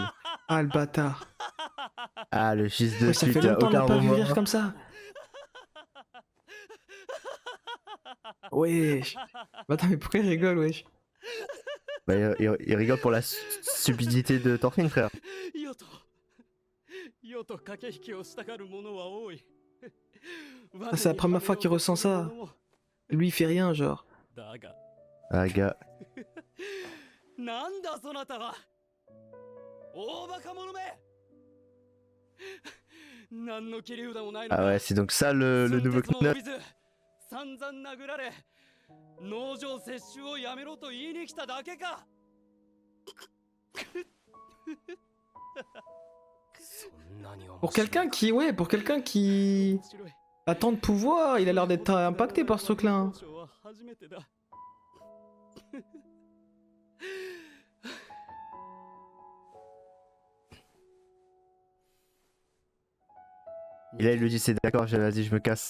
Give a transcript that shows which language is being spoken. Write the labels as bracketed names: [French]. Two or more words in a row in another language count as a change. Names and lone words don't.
[French] Ah, le bâtard. Ah, le fils de Ouais, ça pute, fait longtemps qu'on aucun l'a pas vu moment. rire comme ça. Wesh. Bah, attends, mais pourquoi il rigole, wesh? Bah, il rigole pour la stupidité de Thorfinn, frère. [Japanese] 世と駆け引きをしたがる者は多い。 [French] Ah, c'est la première fois qu'il ressent ça. Lui, il fait rien, genre. [Japanese] だが、 [French] Ah, gars. [Japanese] なんだそなたは。大バカ者め。何の切り札もないの Ah か。 [French] ouais, c'est donc ça le nouveau Knut. [Japanese] 散々殴られ、農場接種をやめろと言いに来ただけか。 [French] Pour quelqu'un qui, ouais, pour quelqu'un qui a tant de pouvoir, il a l'air d'être impacté par ce truc-là. Hein. Et là, il lui dit c'est d'accord, vas-y, je me casse.